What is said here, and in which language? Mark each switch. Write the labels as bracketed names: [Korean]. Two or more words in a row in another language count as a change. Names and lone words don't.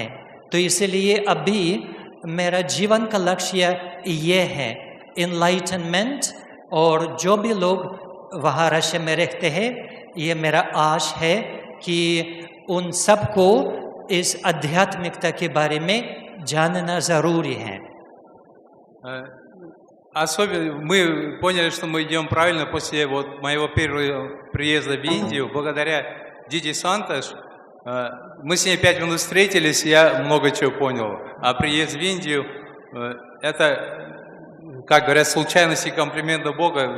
[Hindi] तो इसलिए अभी मेरा जीवन का लक्ष्य ये है, इनलाइटनमेंट, और जो भी लोग वहाँ रशिया में रहते हैं, ये मेरा आश है कि उन सबको इस आध्यात्मिकता के बारे में जानना ज़रूरी है। [Russian] Особенно мы поняли, что мы идем правильно после вот моего первого приезда в Индию. Благодаря Диди Сантош, мы с ней 5 минут встретились, я много чего понял. А приезд в Индию, это, как говорят, случайность и комплименты Бога.